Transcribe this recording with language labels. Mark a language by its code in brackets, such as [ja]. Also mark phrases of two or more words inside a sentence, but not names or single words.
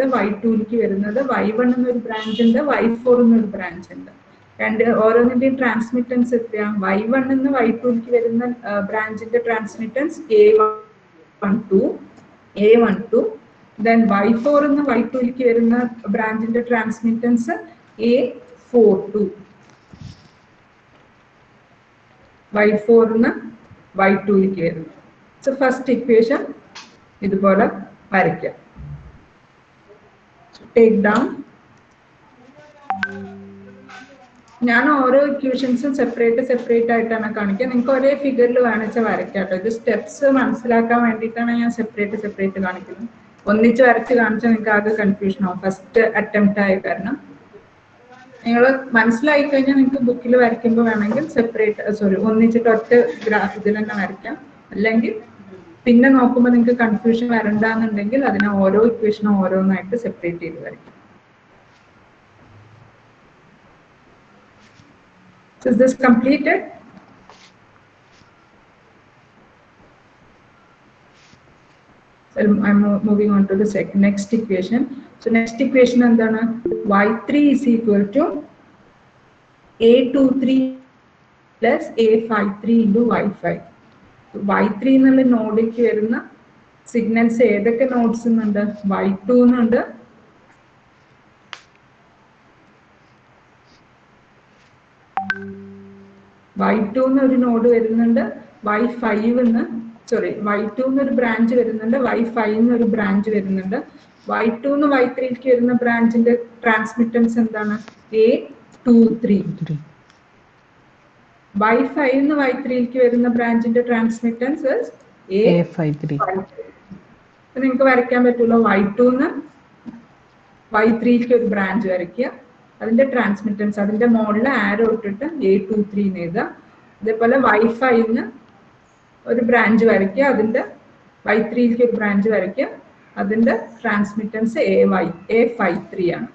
[ml] y2ലേക്ക് വരുന്നത് y1 എന്നൊരു ബ്രാഞ്ച് ഉണ്ട്, y4 എന്നൊരു ബ്രാഞ്ച് ഉണ്ട്. രണ്ട് ഓരോന്നിന്റെയും ട്രാൻസ്മിറ്റൻസ് എത്രയാണ്, y1 എന്ന് y2ലേക്ക് വരുന്ന ബ്രാഞ്ചിന്റെ ട്രാൻസ്മിറ്റൻസ് a12, then y4 എന്ന് y2ലേക്ക് വരുന്ന ബ്രാഞ്ചിന്റെ ട്രാൻസ്മിറ്റൻസ് a42. y4 എന്ന് y2ലേക്ക് വരുന്നു. [en] so first equation [ml] ഇതുപോലെ വരയ്ക്കാം. [en] take down. [ml] ഞാൻ ഓരോ [en] equations separate [ml] ആയിട്ടാണ് കാണിക്കുക. നിങ്ങൾക്ക് ഒരേ ഫിഗറിൽ വേണിച്ചാൽ വരയ്ക്കാം കേട്ടോ. ഇത് സ്റ്റെപ്സ് മനസ്സിലാക്കാൻ വേണ്ടിയിട്ടാണ് ഞാൻ സെപ്പറേറ്റ് കാണിക്കുന്നത്. ഒന്നിച്ച് വരച്ച് കാണിച്ചാൽ നിങ്ങൾക്ക് ആകെ കൺഫ്യൂഷൻ ആവും, [en] first attempt [ml] ആയ കാരണം. നിങ്ങൾ മനസ്സിലായി കഴിഞ്ഞാൽ നിങ്ങൾക്ക് ബുക്കിൽ വരയ്ക്കുമ്പോൾ വേണമെങ്കിൽ ഒന്നിച്ചിട്ട് ഒറ്റ ഇതിൽ തന്നെ വരയ്ക്കാം. അല്ലെങ്കിൽ പിന്നെ നോക്കുമ്പോൾ നിങ്ങൾക്ക് കൺഫ്യൂഷൻ വരണ്ടെന്നുണ്ടെങ്കിൽ അതിനെ ഓരോ ഇക്വേഷനും ഓരോന്നായിട്ട് സെപ്പറേറ്റ് ചെയ്ത് വരയ്ക്കാം. [en] So is this completed? So I'm moving on to the next equation. So next equation endana, y3 is equal to a23 plus a53 into y5. [ml] So y3 എന്നുള്ള നോഡിലേക്ക് വരുന്ന സിഗ്നൽസ് ഏതൊക്കെ നോഡ്സ് എന്നുണ്ട്, y2 എന്നുണ്ട്, y2 എന്നൊരു നോഡ് വരുന്നുണ്ട്, y5 y2 എന്നൊരു ബ്രാഞ്ച് വരുന്നുണ്ട്, y5 എന്നൊരു ബ്രാഞ്ച് വരുന്നുണ്ട്. y2 എന്ന് y3ലേക്ക് വരുന്ന ബ്രാഞ്ചിന്റെ ട്രാൻസ്മിറ്റൻസ് എന്താണ്, a23. y5 എന്ന് y3ലേക്ക് വരുന്ന ബ്രാഞ്ചിന്റെ ട്രാൻസ്മിറ്റൻസ് a53. നിങ്ങൾക്ക് വരയ്ക്കാൻ പറ്റുമല്ലോ, y2 എന്ന് y3ലേക്ക് ഒരു ബ്രാഞ്ച് വരയ്ക്കുക, അതിന്റെ ട്രാൻസ്മിറ്റൻസ് അതിന്റെ മോളിൽ ആരോ ഇട്ടിട്ട് a23 എന്ന് എഴുതുക. അതേപോലെ y5 ന്ന് ഒരു ബ്രാഞ്ച് വരയ്ക്കുക, അതിന്റെ y3ലേക്ക് ഒരു ബ്രാഞ്ച് വരയ്ക്കുക, അതിന്റെ ട്രാൻസ്മിറ്റൻസ് a53 ആണ്.